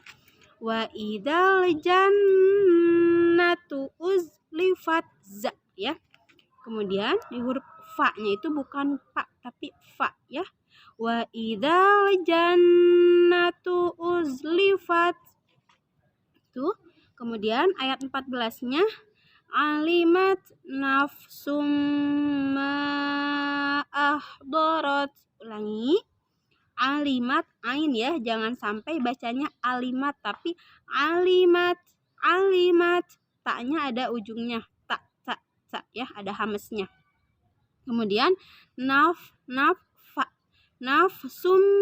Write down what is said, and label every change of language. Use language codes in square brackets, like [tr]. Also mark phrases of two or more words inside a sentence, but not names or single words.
[ar] وإذا الجنة أزلفت za ya. [id] Kemudian di huruf fa-nya itu bukan pa tapi fa ya. [ar] وإذا الجنة أزلفت. [id] Tuh. Kemudian ayat 14-nya [ar] علمت نفس ما أحضرت. [id] Ulangi. Alimat ain ya, jangan sampai bacanya alimat tapi alimat. Taknya ada ujungnya. Tak ya, ada hamesnya. Kemudian nafsum.